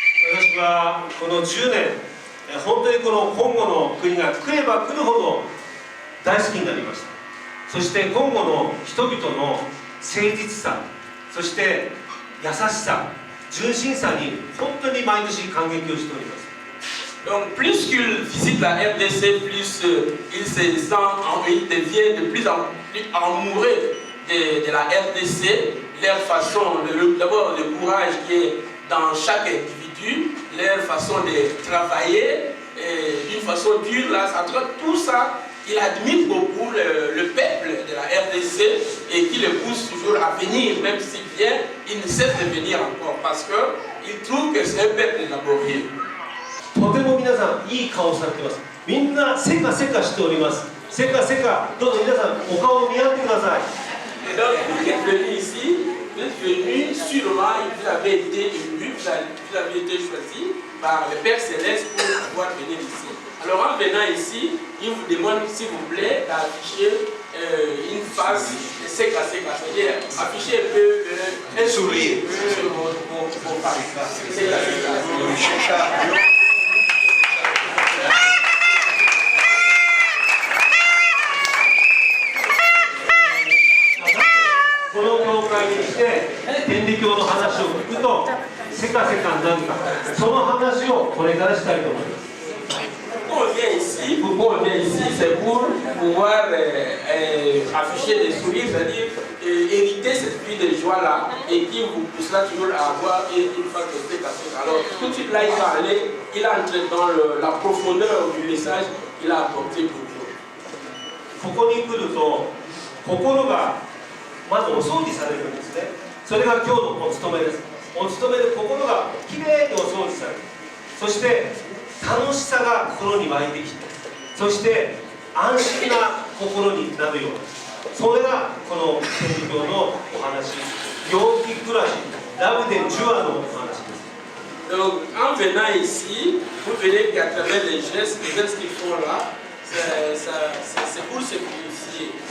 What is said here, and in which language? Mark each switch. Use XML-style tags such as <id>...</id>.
<ja>私はこの10年、本当にこのコンゴの国が来れば来るほど大好きになりました。そしてコンゴの人々の誠実さ、そして優しさ、純真さに本当に毎年感激をしております。</ja> <fr>Donc plus qu'il visite la RDC, plus il se sent, il devient de plus en plus amoureux de la RDC, leur façon, d'abord le courage qui est dans chaque individu, leur façon de travailler d'une façon dure, là, tout ça, il admire beaucoup le peuple de la RDC et qui le pousse toujours à venir, même s'il vient, il ne cesse de venir encore parce qu'il trouve que c'est un peuple laborieux.</fr> <ja>とても皆さんいい顔されてます。みんなせかせかしております。せかせか、どうぞ皆さんお顔を見合ってください。</ja> <fr>Et donc, vous êtes venu ici, vous êtes venu sûrement, vous avez été élu, vous avez été choisi par le Père Céleste pour pouvoir venir ici. Alors en venant ici, il vous demande s'il vous plaît d'afficher une face sec à sec, c'est-à-dire afficher un peu un sourire sur vos faces. Sec à sec.</fr> <ja>この教会に来て天理教の話を聞くとせかせかになるか、その話をこれからしたいと思います。</ja> <fr>Pourquoi on vient ici, c'est pour pouvoir afficher des sourires, c'est-à-dire hériter cette vie de joie-là et qui vous poussera toujours à avoir une face de spectateur. Alors tout de suite là, il va aller, il entre dans la profondeur du message qu'il a apporté pour vous.</fr> <ja>ここに来ると心がまずお掃除されるんですね。それが今日のお務めです。お務めで心がきれいにお掃除される。そして楽しさが心に湧いてきて、そして安心な心になるような、それがこの天理教のお話、陽気暮らし、ラブでジュアのお話です。</ja> <fr>Donc en venant ici, vous verrez qu'à travers les gestes qu'ils font là, c'est pour se purifier.</fr>